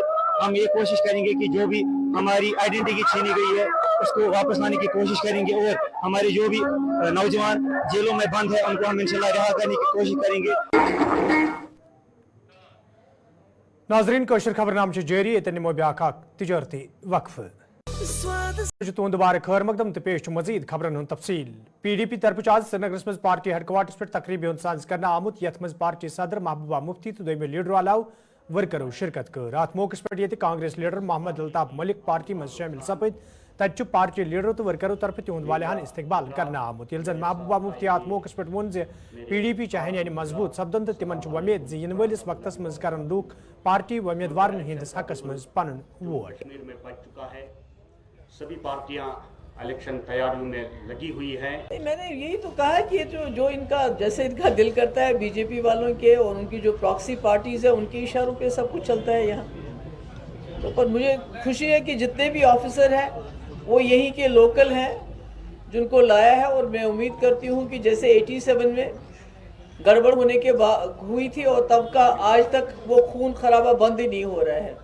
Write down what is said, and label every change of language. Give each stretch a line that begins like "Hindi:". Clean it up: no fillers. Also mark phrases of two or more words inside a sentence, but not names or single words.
Hindi: हम ये कोशिश करेंगे कि जो भी हमारी आइडेंटिटी छीनी गई है उसको वापस लाने की कोशिश करेंगे, और हमारे जो भी नौजवान जेलों में बंद है उनको हम इंशाल्लाह रिहा करने की कोशिश करेंगे।
Kashmiri: नाजरीन कोशर खबरनाम जारी ये निमो ब्याख तजारती वक्फ तुंद बार खैर मकदम तो पेश मजीद खबरन तफसील। PDP तरफ आज श्रीनगर मज
English: party headquarters
Kashmiri: पे तकरीब साज कर आमुत यथ मज पार्टी सदर महबूबा मुफ्ती तो दोमे लीडर अलाव वर्करों शिरकत कर। अत मौके पे कांग्रेस लीडर मोहम्मद अल्ताफ मलिक पार्टी मज शामिल सपद। तत पार्टी लीडरों तो वर्करों तरफ तिहद वालियान इस्तकबाल करना आमुत। यह जन महबूबा मुफ्ती अत मौके पे वोन PDP चाहन यानी मजबूत सपदन तो तिमन वमेद इन वलिस वक्तस मज कर लूख पार्टी उम्मीदवार हंदिस हकस मज पन वोट।
Hindi: सभी पार्टियां इलेक्शन तैयारियों में लगी हुई हैं। मैंने यही तो कहा कि जो इनका जैसे इनका दिल करता है बीजेपी वालों के और उनकी जो
English: proxy parties
Hindi: है उनके इशारों पे सब कुछ चलता है यहाँ। तो पर मुझे खुशी है कि जितने भी ऑफिसर हैं वो यहीं के लोकल हैं जिनको लाया है, और मैं उम्मीद करती हूँ कि जैसे 87 में गड़बड़ होने के बाद हुई थी और तब का आज तक वो खून खराबा बंद ही नहीं हो रहा है।